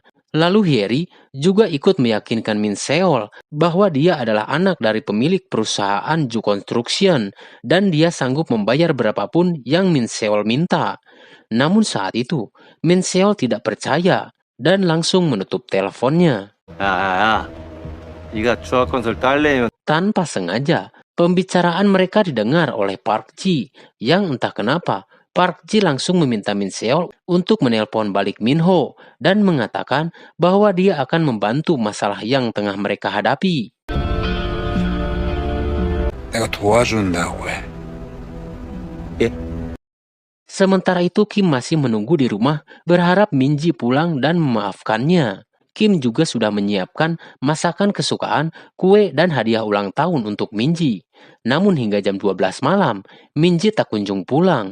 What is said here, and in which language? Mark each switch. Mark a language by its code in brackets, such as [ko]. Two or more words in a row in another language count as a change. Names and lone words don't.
[id] Lalu Hyeri juga ikut meyakinkan Min Seol bahwa dia adalah anak dari pemilik perusahaan Ju Construction dan dia sanggup membayar berapapun yang Min Seol minta. Namun saat itu, Min Seol tidak percaya dan langsung menutup teleponnya. [ko] 네가 추억 건설 딸내면 [id] Tanpa sengaja, pembicaraan mereka didengar oleh Park Ji, yang entah kenapa Park Ji langsung meminta Min Seol untuk menelpon balik Minho dan mengatakan bahwa dia akan membantu masalah yang tengah mereka hadapi. [ko] 내가 도와준다고 해. [id] Sementara itu Kim masih menunggu di rumah berharap Minji pulang dan memaafkannya. Kim juga sudah menyiapkan masakan kesukaan, kue dan hadiah ulang tahun untuk Minji. Namun hingga jam 12 malam, Minji tak kunjung pulang.